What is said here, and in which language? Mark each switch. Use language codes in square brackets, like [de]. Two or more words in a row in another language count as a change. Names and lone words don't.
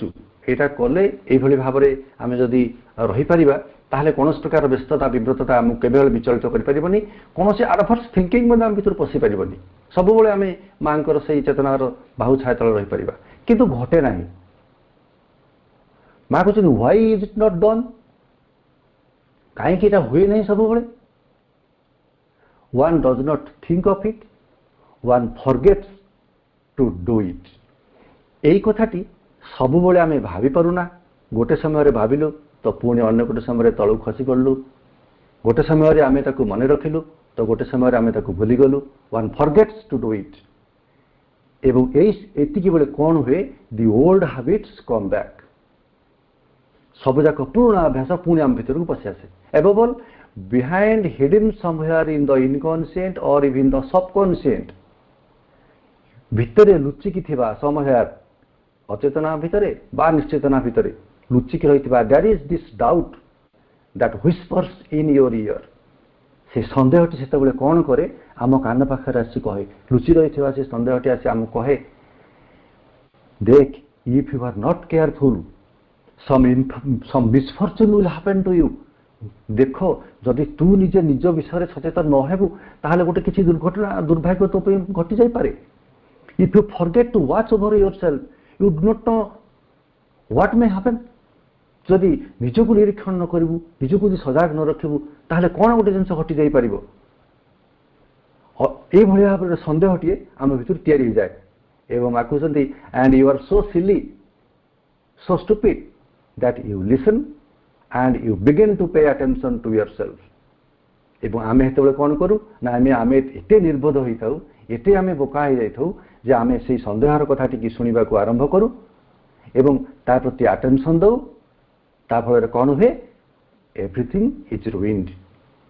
[or] ଏଇଟା କଲେ ଏଇଭଳି ଭାବରେ ଆମେ ଯଦି ରହିପାରିବା, ତାହେଲେ କୌଣସି ପ୍ରକାର ବ୍ୟସ୍ତତା, ବିବ୍ରତତା ଆମକୁ କେବେବେଳେ ବିଚଳିତ କରିପାରିବନି, କୌଣସି [en] adverse thinking [or] ମଧ୍ୟ ଆମ ଭିତରୁ ପଶିପାରିବନି। ସବୁବେଳେ ଆମେ ମାଙ୍କର ସେଇ ଚେତନାର ବାହୁ ଛାୟା ତଳେ ରହିପାରିବା। କିନ୍ତୁ ଘଟେ ନାହିଁ। ମା କହୁଛନ୍ତି [en] why is it not done, [or] କାହିଁକି ଏଇଟା ହୁଏ ନାହିଁ ସବୁବେଳେ? [en] one does not think of it, one forgets to do it. [or] ଏଇ କଥାଟି ସବୁବେଳେ ଆମେ ଭାବିପାରୁନା। ଗୋଟେ ସମୟରେ ଭାବିଲୁ ତ ପୁଣି ଅନ୍ୟ ଗୋଟେ ସମୟରେ ତଳକୁ ଖସି ପଡ଼ିଲୁ, ଗୋଟେ ସମୟରେ ଆମେ ତାକୁ ମନେ ରଖିଲୁ ତ ଗୋଟେ ସମୟରେ ଆମେ ତାକୁ ଭୁଲିଗଲୁ। [en] one forgets to do it. [or] ଏବଂ ଏତିକି ବେଳେ କ'ଣ ହୁଏ? [en] the old habits come back. [or] ସବୁଯାକ ପୁରୁଣା ଅଭ୍ୟାସ ପୁଣି ଆମ ଭିତରକୁ ପଶି ଆସେ। [en] above all, behind, hidden somewhere in the inconscient or even the subconscient, [or] ଭିତରେ ଲୁଚିକି ଥିବା, somewhere ଅଚେତନା ଭିତରେ ବା ନିଶ୍ଚେତନା ଭିତରେ ଲୁଚିକି ରହିଥିବା, [en] there is this doubt that whispers in your ear. [or] ସେ ସନ୍ଦେହଟି ସେତେବେଳେ କ'ଣ କରେ? ଆମ କାନ ପାଖରେ ଆସି କହେ, ଲୁଚି ରହିଥିବା ସେ ସନ୍ଦେହଟି ଆସି ଆମକୁ କହେ, ଦେଖ, [en] if you are not careful, some misfortune will happen to you. [or] ଦେଖ, ଯଦି ତୁ ନିଜେ ନିଜ ବିଷୟରେ ସଚେତନ ନ ହେବୁ ତାହେଲେ ଗୋଟେ କିଛି ଦୁର୍ଘଟଣା, ଦୁର୍ଭାଗ୍ୟ ତୋ ପାଇଁ ଘଟି ଯାଇପାରେ। [en] if you forget to watch over yourself, you do not know what may happen. [or] ଯଦି ନିଜକୁ ନିରୀକ୍ଷଣ ନ କରିବୁ, ନିଜକୁ ଯଦି ସଜାଗ ନ ରଖିବୁ, ତାହେଲେ କ'ଣ ଗୋଟେ ଜିନିଷ ଘଟି ଯାଇପାରିବ। ଏଇଭଳି ଭାବରେ ସନ୍ଦେହଟିଏ ଆମ ଭିତରୁ ତିଆରି ହେଇଯାଏ। ଏବଂ ଆକୁଛନ୍ତି [en] and you are so silly, so stupid that you listen and you begin to pay attention to yourself. [or] ଏବଂ ଆମେ ସେତେବେଳେ କ'ଣ କରୁ ନା ଆମେ ଏତେ ନିର୍ବୋଧ ହୋଇଥାଉ, ଏତେ ଆମେ ବୋକା ହେଇଯାଇଥାଉ ଯେ ଆମେ ସେଇ ସନ୍ଦେହର କଥାଟିକି ଶୁଣିବାକୁ ଆରମ୍ଭ କରୁ ଏବଂ ତା ପ୍ରତି ଆଟେନସନ୍ ଦେଉ। ତା ଫଳରେ କ'ଣ ହୁଏ? [en] everything is ruined.